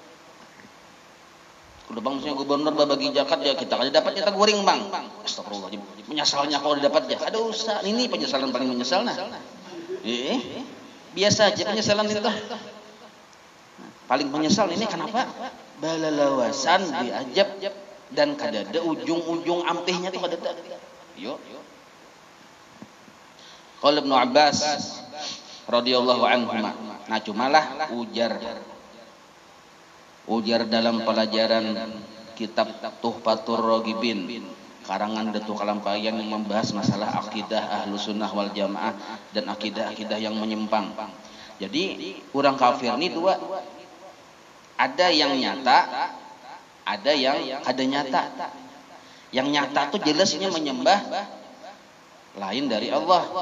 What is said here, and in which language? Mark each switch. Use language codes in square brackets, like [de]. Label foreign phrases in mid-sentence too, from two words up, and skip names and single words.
[bjn] Kalau bang misalnya gubernur berbagi zakat ya kita kada dapat ya taguring bang. [id] Astagfirullahaladzim. Menyesalnya kalau dapat ya. [bjn] Ada usah. [id] Ini penyesalan paling menyesal biasa aja penyesalan itu. Paling menyesal ini kenapa? [bjn] Balalawasan diajab dan kada ada ujung-ujung ampihnya tuh kada ada. [id] Yuk. [ar] قال ابن عباس رضي الله عنه. [id] Nah cumalah ujar dalam pelajaran kitab Tuhfatur Raghibin karangan Datuk Kalampayan yang membahas masalah akidah [ar] أهل السنة والجماعة [id] dan akidah-akidah yang menyimpang. [bjn] Jadi orang kafir ini dua, ada yang nyata, ada yang kada nyata. Yang nyata tuh jelasnya menyembah lain dari Allah.